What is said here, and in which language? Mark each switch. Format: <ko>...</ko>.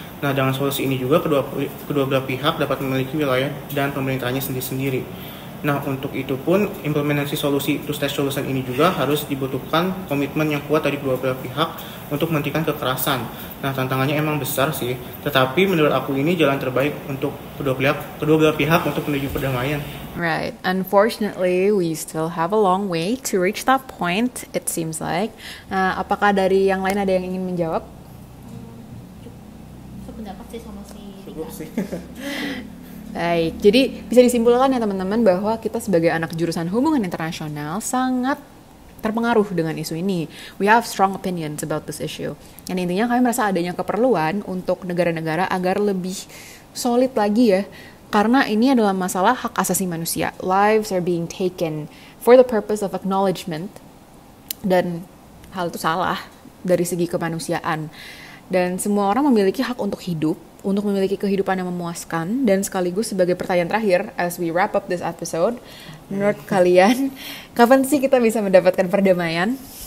<id>Nah, dengan solusi ini juga kedua belah pihak dapat memiliki wilayah dan pemerintahnya sendiri-sendiri. Nah, untuk itu pun implementasi solusi two-state solution ini juga harus dibutuhkan komitmen yang kuat dari kedua belah pihak untuk menghentikan kekerasan. Nah, tantangannya emang besar sih, tetapi menurut aku ini jalan terbaik untuk kedua belah pihak untuk menuju perdamaian.</id> <en>Right. Unfortunately, we still have a long way to reach that point, it seems like.</en> <id>Nah, apakah dari yang lain ada yang ingin menjawab? Sependapat sih sama si Cukup sih. Baik, jadi bisa disimpulkan ya teman-teman bahwa kita sebagai anak jurusan hubungan internasional sangat terpengaruh dengan isu ini.</id> <en>We have strong opinions about this issue.</en> <id>Dan intinya kami merasa adanya keperluan untuk negara-negara agar lebih solid lagi ya. Karena ini adalah masalah hak asasi manusia.</id> <en>Lives are being taken for the purpose of acknowledgement.</en> <id>Dan hal itu salah dari segi kemanusiaan. Dan semua orang memiliki hak untuk hidup, untuk memiliki kehidupan yang memuaskan. Dan sekaligus sebagai pertanyaan terakhir,</id> <en>as we wrap up this episode,</en> <id>menurut kalian, kapan sih kita bisa mendapatkan perdamaian?</id>